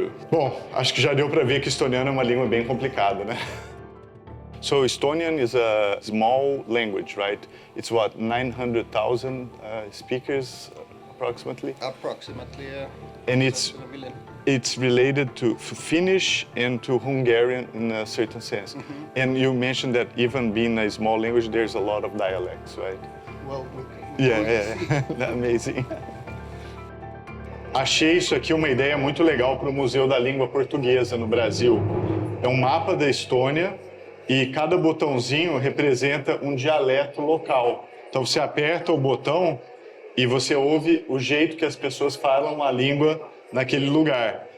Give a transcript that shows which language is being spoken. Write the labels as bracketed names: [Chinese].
[Portuguese] Bom, acho que já deu para ver que o estoniano é uma língua bem complicada, né? [English] So Estonian is a small language, right? It's what, 900,000 speakers approximately? Approximately, yeah. And it's related to Finnish and to Hungarian in a certain sense. Mm-hmm. And you mentioned that even being a small language, there's a lot of dialects, right? Well, Yeah. Amazing. [Portuguese] Achei isso aqui uma ideia muito legal para o Museu da Língua Portuguesa no Brasil. É um mapa da Estônia e cada botãozinho representa um dialeto local. Então você aperta o botão e você ouve o jeito que as pessoas falam a língua naquele lugar.